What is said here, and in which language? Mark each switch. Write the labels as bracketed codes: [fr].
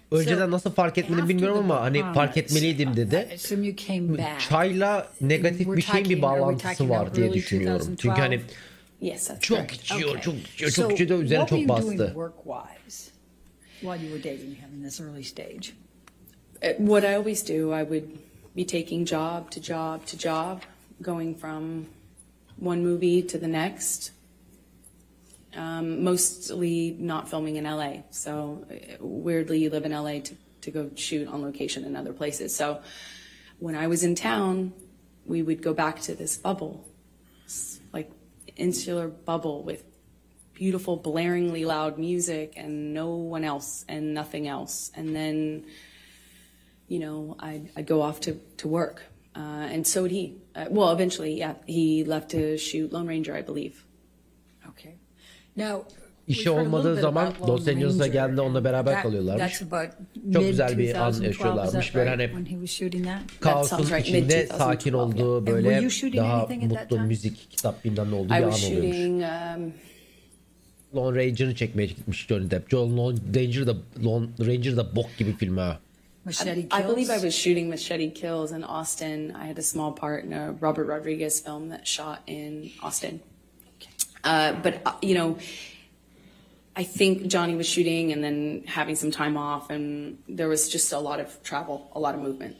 [tr] Önceden nasıl fark etmeni bilmiyorum ama hani fark etmeliydim dedi. Çayla negatif bir şeyin bir bağlantısı var diye düşünüyorum. Çünkü hani çok içiyor, çok içiyor, çok içiyor da üzerine çok bastı. [en] While you were dating him in this early stage? What I always do, I would be taking job to job to job, going from one movie to the next. Mostly not filming in LA. So weirdly, you live in LA to to go shoot on location in other places. So when I was in town, we would go back to this bubble, like insular bubble with beautiful, blaringly loud music and no one else and nothing else. And then, you know, I'd go off to work. And so would he. Well, eventually, yeah, he left to shoot Lone Ranger, I believe. Okay. Now, [tr] İşi olmadığı zaman Los Angeles'a geldi, onunla beraber kalıyorlarmış. Çok güzel bir an yaşıyorlarmış. Böyle hani kaosun içinde sakin olduğu, böyle daha mutlu müzik, kitap bilmem ne olduğu bir an oluyormuş. Lone Ranger'ı çekmeye gitmiş Johnny Depp. Lone Ranger da bok gibi film ha. [en] I believe I was shooting Machete Kills in Austin. I had a small part in a Robert Rodriguez film that shot in Austin. But you know, I think Johnny was shooting and then having some time off, and there was just a lot of travel, a lot of movement.